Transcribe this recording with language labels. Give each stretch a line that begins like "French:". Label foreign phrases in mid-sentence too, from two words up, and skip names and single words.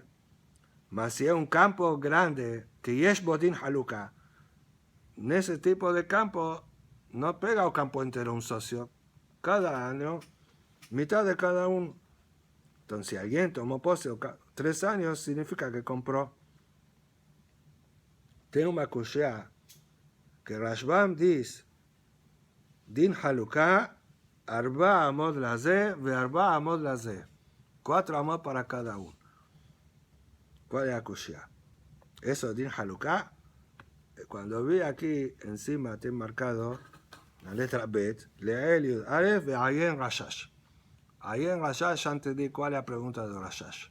Spanish: Mas si es un campo grande, que
Hebrew: יש בו דין חלוקה,
Spanish: en ese tipo de campo no pega el campo entero un socio. Cada año, mitad de cada uno. Entonces, si alguien tomó pose 3 años, significa que compró. Tengo una cushea que Rashbam dice,
Hebrew: דין חלוקה, 4 אמות לזה, ו-4 אמות לזה.
Spanish: 4 amot para cada uno. ¿Cuál es la cushea? Eso,
Hebrew: דין חלוקה.
Spanish: Cuando vi aquí encima, te he marcado la letra Bet,
Hebrew: לעיל י"א, ועיין רש"ש.
Spanish: Ahí en Rashash ya entendí cuál es la pregunta de Rashash.